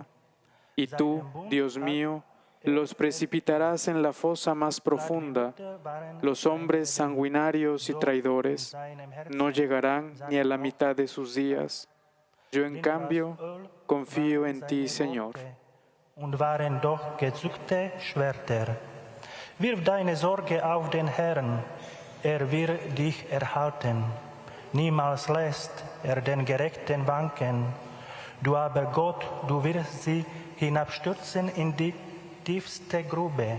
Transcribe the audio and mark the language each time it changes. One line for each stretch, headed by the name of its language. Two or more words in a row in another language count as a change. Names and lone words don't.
Spanish: Y tú, Dios mío, los precipitarás en la fosa más profunda. Los hombres sanguinarios y traidores no llegarán ni a la mitad de sus días. Yo, en cambio, confío en ti, Señor.
German: Und waren doch gezückte Schwerter. Wirf deine Sorge auf den Herrn, wird dich erhalten. Niemals lässt den Gerechten wanken. Du aber, Gott, du wirst sie hinabstürzen in die tiefste Grube.